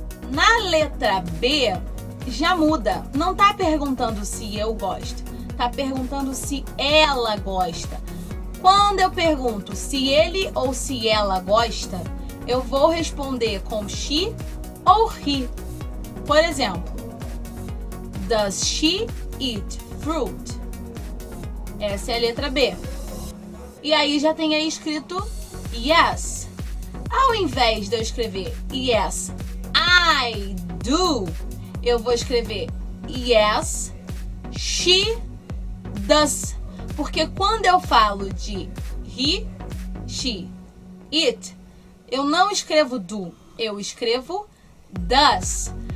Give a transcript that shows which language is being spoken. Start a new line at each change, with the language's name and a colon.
Portuguese: Na letra B, já muda. Não tá perguntando se eu gosto, tá perguntando se ela gosta. Quando eu pergunto se ele ou se ela gosta, eu vou responder com she ou he. Por exemplo,
English: does she eat fruit?
Portuguese: Essa é a letra B. E aí já tem aí escrito yes. Ao invés de eu escrever
English: yes, I do,
Portuguese: eu vou escrever
English: yes, she does.
Portuguese: Porque quando eu falo de he, she, it, eu não escrevo do, eu escrevo does.